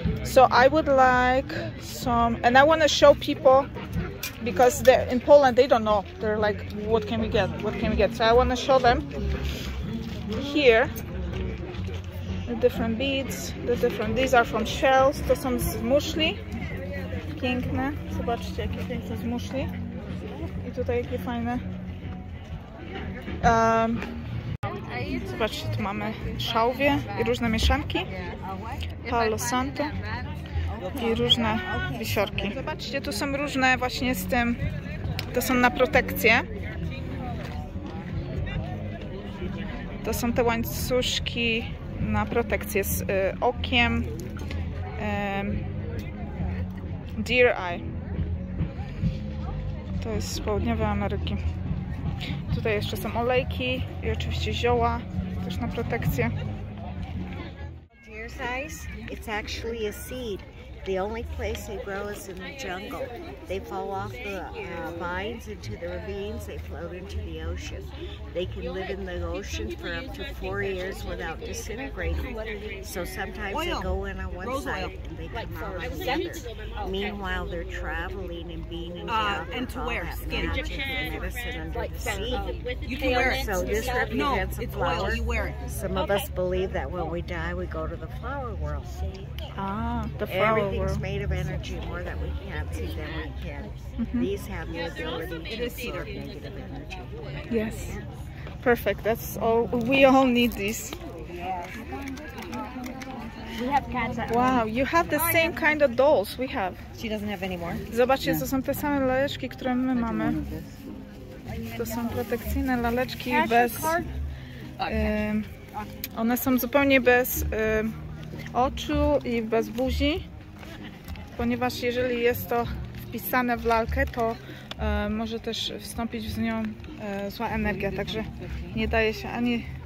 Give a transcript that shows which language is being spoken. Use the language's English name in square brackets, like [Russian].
[English] So I would like some, and I want to show people because they're in Poland, they don't know. They're like, what can we get? What can we get? So I want to show them here the different beads, these are from shells. [Polish] To są z muszli. Piękne. Zobaczcie, jakie piękne z muszli. I tutaj jakie fajne. Zobaczcie, tu mamy szałwie i różne mieszanki. Palo Santo i różne wisiorki. Zobaczcie, tu są różne właśnie z tym. To są na protekcję. To są te łańcuszki na protekcję z okiem. [English] Deer Eye. [Polish] To jest z południowej Ameryki. Tutaj jeszcze są olejki i oczywiście zioła, też na protekcję. [English] Deer's eyes, it's actually a seed. The only place they grow is in the jungle. They fall off the vines into the ravines, they float into the ocean. They can live in the ocean for up to 4 years without disintegrating. So sometimes they go in on one side and they come out on the other. Meanwhile, they're traveling and being in and to wear magic and medicine under the sea. You can wear it. So this represents a flower. Oil, you wear it. Some of us believe that when we die, we go to the flower world. Ah, the flower Everything's world. made of energy, more that we can't see than we can. These have the ability to absorb negative energy. Yes. Perfect. That's all. We all need these. We have cats at Wow, you have the same kind of dolls we have. She doesn't have any more. [Polish] Zobaczcie, to są te same laleczki, które my mamy. To są protekcyjne laleczki bez... one są zupełnie bez oczu i bez buzi, ponieważ jeżeli jest to wpisane w lalkę, to może też wstąpić z nią zła energia, także nie daje się ani...